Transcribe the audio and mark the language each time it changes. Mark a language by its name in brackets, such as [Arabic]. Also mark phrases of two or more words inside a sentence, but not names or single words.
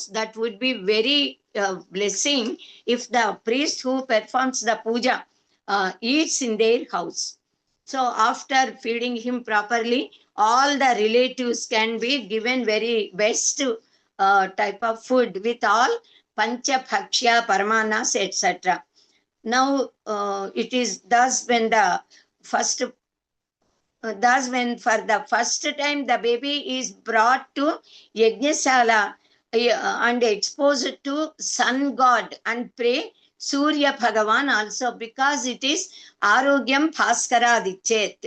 [English] That would be very blessing if the priest who performs the puja eats in their house. So after feeding him properly, all the relatives can be given very best type of food with all [Sanskrit] pancha bhakshya, paramanas, [English] etc. Now it is thus when the first thus when for the first time the baby is brought to Yajnasala and exposed to sun god and pray Surya Bhagavan also, because it is [Sanskrit] Arogyam Bhaskara Dichet.